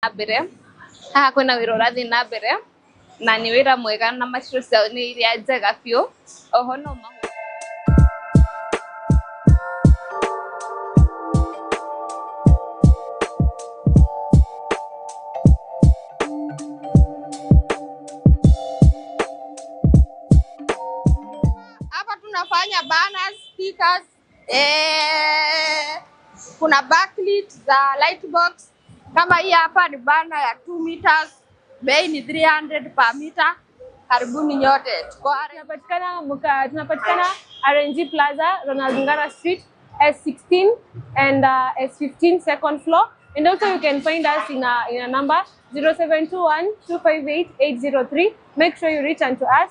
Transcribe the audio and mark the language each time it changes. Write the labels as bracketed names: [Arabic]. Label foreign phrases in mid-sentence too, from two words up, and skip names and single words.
[Kikuyu] Abere kwina wira urathi na mbere na ni wira mwega na maciro ciao ni iria njega biũ oho no [Swahili] hapa tunafanya banners, stickers, kuna backlit za lightbox. Kama hii hapa ni bana ya 2 meters, bei ni 300 [English] per meter. [Swahili] Karibuni nyote. [English] Tunapatikana RNG Plaza, Ronald Ngara Street, S16 and S15 second floor. And also you can find us in a number 0721-258-803. Make sure you reach out to us.